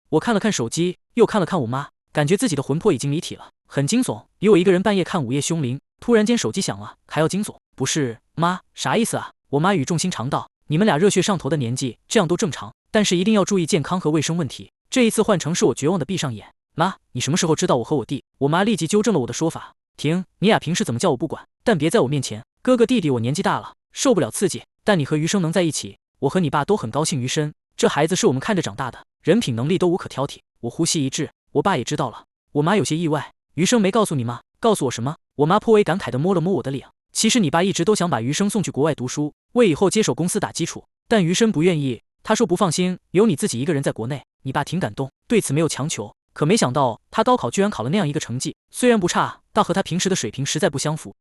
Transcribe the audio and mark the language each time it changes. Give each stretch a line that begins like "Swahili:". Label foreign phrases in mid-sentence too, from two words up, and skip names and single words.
Chinese: 我看了看手機，又看了看我媽，感覺自己的魂魄已經離體了，很驚悚，比我一個人半夜看午夜凶鈴，突然間手機響了，還要驚悚。不是，媽，啥意思啊？我媽語重心長道：你們倆熱血上頭的年紀，這樣都正常。但是一定要注意健康和衛生問題。這一次換成是我絕望的閉上眼。媽，你什麼時候知道我和我弟？我媽立即糾正了我的說法。停，你倆平時怎麼叫我不管，但別在我面前。哥哥弟弟我年紀大了，受不了刺激。但你和餘生能在一起，我和你爸都很高興。餘生，這孩子是我們看着長大的，人品能力都無可挑剔。我呼吸一滞，我爸也知道了。我媽有些意外，餘生沒告訴你嗎？告訴我什麼？我媽頗為感慨地摸了摸我的臉。其實你爸一直都想把餘生送去國外讀書，為以後接手公司打基礎，但餘生不願意。他說不放心，有你自己一個人在國內。你爸挺感動，對此沒有強求。可沒想到他高考居然考了那樣一個成績，雖然不差，但和他平時的水平實在不相符。